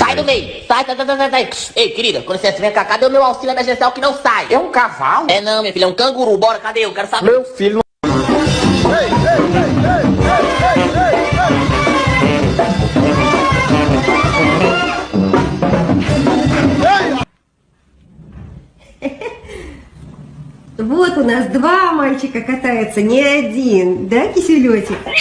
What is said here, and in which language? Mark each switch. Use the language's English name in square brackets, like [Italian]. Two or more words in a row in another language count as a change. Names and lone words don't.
[Portuguese] Sai do meio! Sai, sai, sai, sai, sai! Ei, querida, quando você vem cá, cadê o meu auxílio emergencial que não sai? É um cavalo? É não, minha filha, é um canguru. Bora, cadê eu? Quero saber. Meu filho. [Russian] Вот у нас два мальчика катаются, не один, да, киселетик?